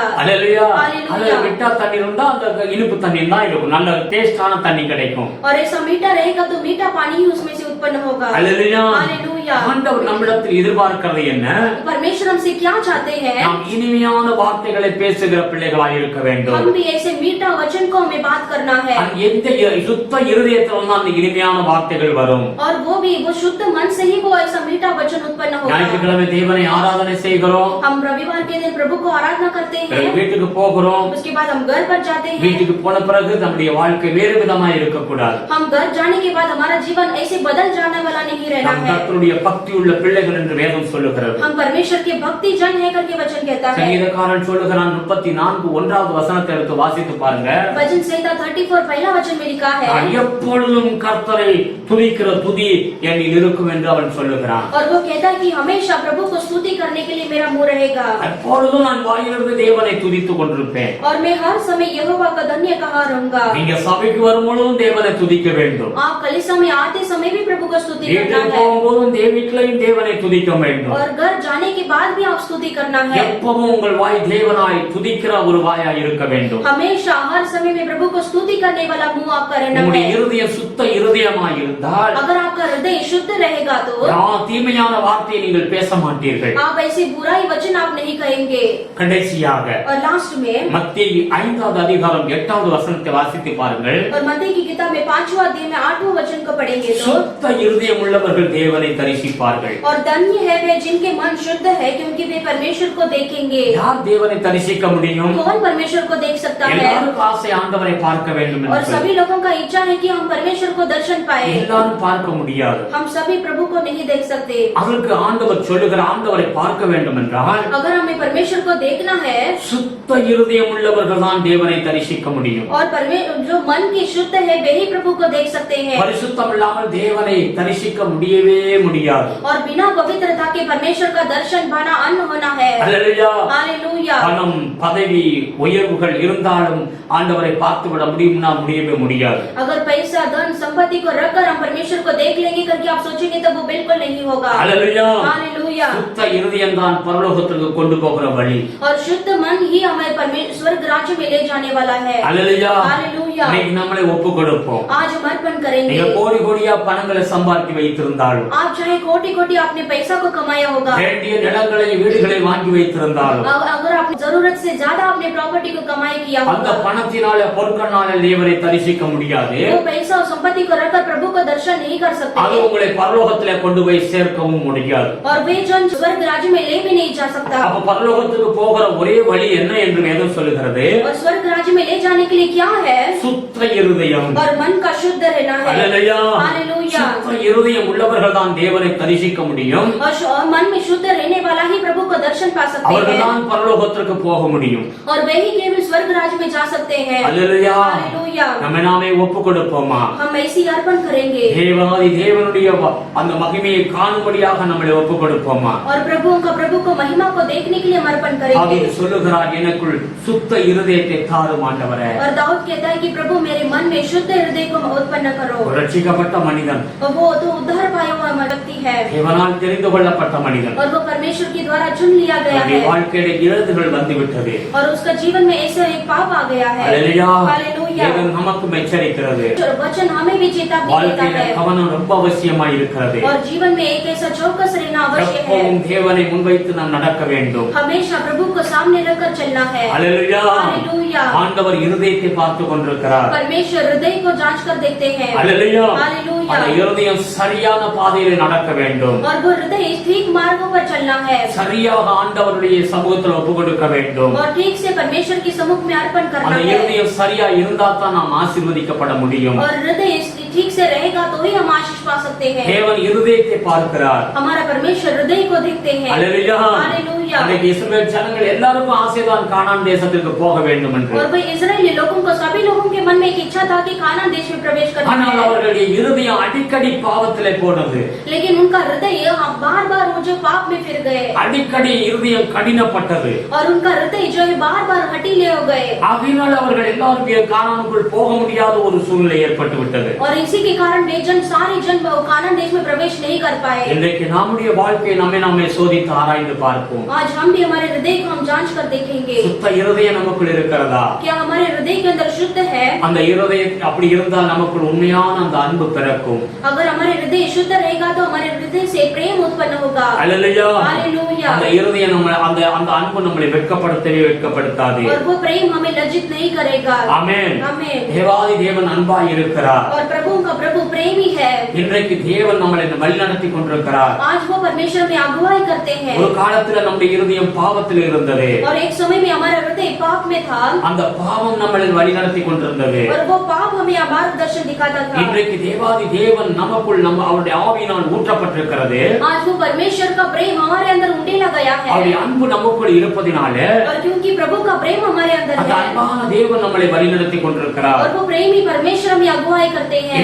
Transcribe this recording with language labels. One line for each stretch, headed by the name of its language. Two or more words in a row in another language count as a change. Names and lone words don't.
Tamil: அல்லேலூயா.
Hindi: हालेलुया।
Tamil: அதுல விட்டா தண்ணி இருந்தா அந்த இனிப்பு தண்ணி தான் இருக்கும். நல்ல டேஸ்டான தண்ணி கிடைக்கும்.
Hindi: और ऐसा मीठा रहेगा तो मीठा पानी ही उसमें से उत्पन्न होगा।
Tamil: அல்லேலூயா.
Hindi: हालेलुया।
Tamil: ஆண்டவர் நம்மிடத்தில் எதிர்பார்க்கிறது என்ன?
Hindi: परमेश्वर हमसे क्या चाहते हैं?
Tamil: நாம் இனிமையான வார்த்தைகளை பேசுகிற பிள்ளைகளாய் இருக்க வேண்டும்.
Hindi: हम भी ऐसे मीठा वचन को हमें बात करना है
Tamil: எந்த சுத்த இருதயத்துல தான் அந்த இனிமையான வார்த்தைகள் வரும்.
Hindi: और वो भी वो शुद्ध मन से ही वो ऐसा मीठा वचन उत्पन्न होगा।
Tamil: ஞாயிற்றுக்கிழமை தேவனை ஆராதனை செய்கிறோம்.
Hindi: हम रविवार के दिन प्रभु को आराधना करते हैं,
Tamil: வீட்டுக்கு போகிறோம்.
Hindi: उसके बाद हम घर पर जाते हैं।
Tamil: வீட்டுக்கு போன பிறகு நம்முடைய வாழ்க்கை வேறு விதமா இருக்கக்கூடாது.
Hindi: हम घर जाने के बाद हमारा जीवन ऐसे बदल जाने वाला नहीं रहना
Tamil: நாம்
Hindi: है।
Tamil: கர்த்தருடைய பக்தி உள்ள பிள்ளைகள் என்று வேதம் சொல்லுகிறது.
Hindi: हम परमेश्वर के भक्ति जन है करके वचन कहता है।
Tamil: சங்கீதக்காரன் சொல்லுகிறான் 34 1வது வசனத்தை எடுத்து வாசித்து பாருங்க.
Hindi: वचन संहिता 34 पहला वचन में लिखा है
Tamil: நான் எப்பொழுதும் கர்த்தரை துதிக்கிற துதி என்னில் இருக்கும் என்று அவன் சொல்லுகிறான்.
Hindi: और वो कहता है कि हमेशा प्रभु को स्तुति करने के लिए मेरा मुंह रहेगा
Tamil: எப்பொழுதும் நான் வாயிலிருந்து தேவனை துதித்துக் கொண்டிருப்பேன்.
Hindi: और मैं हर समय यहोवा का धन्य कहा रहूंगा।
Tamil: நீங்க சபைக்கு வரும்பொழுதும் தேவனை துதிக்க வேண்டும்.
Hindi: आप कलीसिया में आते समय भी प्रभु को स्तुति करना
Tamil: வீட்டுக்கு
Hindi: है
Tamil: போகும்போதும் வீட்டிலையும் தேவனை துதிக்க வேண்டும்.
Hindi: और घर जाने के बाद भी आप स्तुति करना है।
Tamil: எப்பவும் உங்கள் வாய் தேவனாய் துதிக்கிற ஒரு வாயாய் இருக்க வேண்டும்.
Hindi: हमेशा हर समय में प्रभु को स्तुति करने वाला मुंह आपका रहना
Tamil: உங்களுடைய
Hindi: है।
Tamil: இருதயம் சுத்த இருதயமாய் இருந்தால்
Hindi: अगर आपका हृदय शुद्ध रहेगा तो
Tamil: தீமையான வார்த்தையை நீங்கள் பேச மாட்டீர்கள்.
Hindi: आप ऐसे बुराई वचन आप नहीं कहेंगे।
Tamil: கடைசியாக
Hindi: और लास्ट में
Tamil: மத்தேயு 5வது அதிகாரம் 8வது வசனத்தை வாசித்து பாருங்கள்.
Hindi: और मत्ती की किताब में 5वां अध्याय में 8वां वचन वचन को पढ़ेंगे तो
Tamil: சுத்த இருதயம் உள்ளவர்கள் தேவனை தரிசிப்பார்கள்.
Hindi: और धन्य है वे जिनके मन शुद्ध है क्योंकि वे परमेश्वर को देखेंगे।
Tamil: யார் தேவனை தரிசிக்க முடியும்?
Hindi: कौन परमेश्वर को देख सकता है?
Tamil: எல்லாரும் ஆசை ஆண்டவரை பார்க்க வேண்டும்
Hindi: और
Tamil: என்று.
Hindi: सभी लोगों का इच्छा है कि हम परमेश्वर को दर्शन पाए।
Tamil: எல்லாரும் பார்க்க முடியாது.
Hindi: हम सभी प्रभु को नहीं देख सकते।
Tamil: அதற்கு ஆண்டவர் சொல்லுகிற ஆண்டவரை பார்க்க வேண்டும் என்றால்
Hindi: अगर हमें परमेश्वर को देखना है
Tamil: சுத்த இருதயம் உள்ளவர்கள் தான் தேவனை தரிசிக்க முடியும்.
Hindi: और जो मन की शुद्ध है वे ही प्रभु को देख सकते हैं।
Tamil: பரிசுத்தம் இல்லாமல் தேவனை தரிசிக்க முடியவே முடியாது.
Hindi: और बिना पवित्रता के परमेश्वर का दर्शन पाना अन्न होना है।
Tamil: அல்லேலூயா.
Hindi: हालेलुया।
Tamil: பணம் பதவி உயர்வுகள் இருந்தாலும் ஆண்டவரை பார்த்து விட முடியும்னா முடியவே முடியாது.
Hindi: अगर पैसा धन संपत्ति को रखकर हम परमेश्वर को देख लेंगे करके आप सोचेंगे तो वो बिल्कुल नहीं होगा।
Tamil: அல்லேலூயா.
Hindi: हालेलुया।
Tamil: சுத்த இருதயம் தான் பரலோகத்துக்கு கொண்டு போகிற வழி.
Hindi: और शुद्ध मन ही हमें स्वर्ग राज्य में ले जाने वाला है।
Tamil: அல்லேலூயா.
Hindi: हालेलुया।
Tamil: இன்னைக்கு நம்மளை ஒப்பு கொடுப்போம்.
Hindi: आज हम अर्पण करेंगे।
Tamil: நீங்க கோடி கோடியா பணங்களை சம்பாதித்து வைத்திருந்தாலும்
Hindi: आप चाहे कोटि कोटि आपने पैसा को कमाया होगा,
Tamil: வேண்டிய நிலங்களை வீடுகளை வாங்கி வைத்திருந்தாலும்
Hindi: अगर आपने जरूरत से ज्यादा आपने प्रॉपर्टी को कमाई किया
Tamil: அந்த
Hindi: होगा,
Tamil: பணத்தினால பொருட்களால தேவனை தரிசிக்க முடியாது.
Hindi: वो पैसा और संपत्ति को रखकर प्रभु को दर्शन नहीं कर सकते
Tamil: அது உங்களை பரலோகத்திலே கொண்டு போய் சேர்க்கவும் முடியாது.
Hindi: और वे जन स्वर्ग राज्य में ले भी नहीं जा सकता।
Tamil: அப்ப பரலோகத்துக்கு போகிற ஒரே வழி என்ன என்று வேதம் சொல்லுகிறது?
Hindi: और स्वर्ग राज्य में ले जाने के लिए क्या है?
Tamil: சுத்த இருதயம்.
Hindi: और मन का शुद्ध रहना है।
Tamil: அல்லேலூயா.
Hindi: हालेलुया।
Tamil: சுத்த இருதயம் உள்ளவர்கள் தான் தேவனை தரிசிக்க முடியும்.
Hindi: और मन में शुद्ध रहने वाला ही प्रभु को दर्शन पा सकते
Tamil: அவர்கள்
Hindi: हैं
Tamil: தான் பரலோகத்திற்கு போக முடியும்.
Hindi: और वे ही केवल स्वर्ग राज्य में जा सकते हैं।
Tamil: அல்லேலூயா.
Hindi: हालेलुया।
Tamil: நம்ம நாமே ஒப்பு கொடுப்போமா?
Hindi: हम ऐसी अर्पण करेंगे
Tamil: தேவாதி தேவனுடைய அந்த மகிமையை காணும்படியாக நம்மளை ஒப்பு கொடுப்போமா?
Hindi: और प्रभु को महिमा को देखने के लिए हम अर्पण
Tamil: அது
Hindi: करेंगे।
Tamil: சொல்லுகிறார், எனக்குள் சுத்த இருதயத்தை தாரும் ஆண்டவரே.
Hindi: और दाऊद कहता है कि प्रभु मेरे मन में शुद्ध हृदय को उत्पन्न करो।
Tamil: ஒரு ரட்சிக்கப்பட்ட மனிதன்,
Hindi: और वो तो उद्धार पाया हुआ व्यक्ति है
Tamil: தேவனால் தெரிந்து கொள்ளப்பட்ட மனிதன்.
Hindi: और वो परमेश्वर के द्वारा चुन लिया गया
Tamil: அவருடைய
Hindi: है
Tamil: வாழ்க்கையில இழந்துகள் வந்துவிட்டது.
Hindi: और उसका जीवन में ऐसा एक पाप आ गया है।
Tamil: அல்லேலூயா.
Hindi: हालेलुया।
Tamil: தேவன் நமக்கு எச்சரிக்கிறது.
Hindi: वचन हमें भी चेतावनी देता
Tamil: வாழ்க்கையில
Hindi: है
Tamil: கவனம் ரொம்ப அவசியமா இருக்கிறது.
Hindi: और जीवन में एक ऐसा चौकस रहना अवश्य है।
Tamil: எப்பவும் தேவனை முன்வைத்து நாம் நடக்க வேண்டும்.
Hindi: हमेशा प्रभु को सामने रखकर चलना है।
Tamil: அல்லேலூயா.
Hindi: हालेलुया।
Tamil: ஆண்டவர் இருதயத்தை பார்த்து கொண்டிருக்கிறார்.
Hindi: परमेश्वर हृदय को जांच कर देखते हैं।
Tamil: அல்லேலூயா.
Hindi: हालेलुया।
Tamil: அந்த இருதயம் சரியான பாதையில நடக்க வேண்டும்.
Hindi: और वो हृदय ठीक मार्गों पर चलना है
Tamil: சரியாக ஆண்டவருடைய சமூகத்தில் ஒப்பு கொடுக்க வேண்டும்.
Hindi: और ठीक से परमेश्वर के सम्मुख में अर्पण करना
Tamil: அந்த
Hindi: है।
Tamil: இருதயம் சரியா இருந்தா தான் நாம் ஆசீர்வதிக்கப்பட முடியும்.
Hindi: और हृदय ठीक से रहेगा तो ही हम आशीष पा सकते हैं।
Tamil: தேவன் இருதயத்தை பார்க்கிறார்.
Hindi: हमारा परमेश्वर हृदय को देखते हैं।
Tamil: அல்லேலூயா.
Hindi: हालेलुया।
Tamil: அன்றைக்கு இஸ்ரவேல் ஜனங்கள் எல்லாருக்கும் ஆசைதான் கானான் தேசத்திற்கு போக வேண்டும் என்று.
Hindi: और वह इस्राएली लोगों को सभी लोगों के मन में एक इच्छा था कि कानान देश में प्रवेश करना
Tamil: ஆனால்
Hindi: है।
Tamil: அவர்களுடைய இருதயம் அடிக்கடி பாவத்திலே போனது.
Hindi: लेकिन उनका हृदय बार-बार वो जो पाप में फिर गए
Tamil: அடிக்கடி இருதயம் கடினப்பட்டது.
Hindi: और उनका हृदय जो है बार-बार हठीले हो गए
Tamil: ஆகையினால் அவர்கள் எல்லாரும் கானானுக்குள் போக முடியாத ஒரு சூழ்நிலை ஏற்பட்டு விட்டது.
Hindi: और इसी के कारण वे जन सारे जन कानान देश में प्रवेश नहीं कर पाए।
Tamil: இன்றைக்கு நம்முடைய வாழ்க்கையை நாமே சோதித்து ஆராய்ந்து பார்ப்போம்.
Hindi: आज हम भी हमारे हृदय को हम जांच कर देखेंगे।
Tamil: சுத்த இருதயம் நமக்குள் இருக்கிறதா?
Hindi: क्या हमारे हृदय के अंदर शुद्ध है?
Tamil: அந்த இருதயம் அப்படி இருந்தால் நமக்குள் உண்மையான அந்த அன்பு பிறக்கும்.
Hindi: अगर हमारे हृदय शुद्ध रहेगा तो हमारे हृदय से प्रेम उत्पन्न होगा।
Tamil: அல்லேலூயா.
Hindi: हालेलुया।
Tamil: அந்த இருதயம் அந்த அன்பு நம்மளை வெட்கப்படுத்தவே வெட்கப்படுத்தாது.
Hindi: और वो प्रेम हमें लज्जित नहीं करेगा।
Tamil: ஆமென்.
Hindi: आमीन।
Tamil: தேவாதி தேவன் அன்பாய் இருக்கிறார்.
Hindi: और प्रभु का प्रभु प्रेमी है।
Tamil: இன்றைக்கு தேவன் நம்மளை வழிநடத்தி கொண்டிருக்கிறார்.
Hindi: आज वो परमेश्वर में अगुवाई करते हैं।
Tamil: ஒரு காலத்துல நம்முடைய இருதயம் பாவத்தில் இருந்தது.
Hindi: और एक समय में हमारा हृदय पाप में था
Tamil: அந்த பாவம் நம்மளை வழிநடத்தி கொண்டிருந்தது.
Hindi: और वो पाप हमें मार्गदर्शन दिखाता था।
Tamil: இன்றைக்கு தேவாதி தேவன் நமக்குள் அவருடைய ஆவியினால் ஊற்றப்பட்டிருக்கிறது.
Hindi: आज वो परमेश्वर का प्रेम हमारे अंदर उंडेला गया है
Tamil: அவருடைய அன்பு நமக்குள் இருப்பதினால
Hindi: और क्योंकि प्रभु का प्रेम हमारे अंदर
Tamil: அந்த
Hindi: है
Tamil: அன்பான தேவன் நம்மளை வழிநடத்தி கொண்டிருக்கிறார்.
Hindi: और वो प्रेमी परमेश्वर हमें अगुवाई करते हैं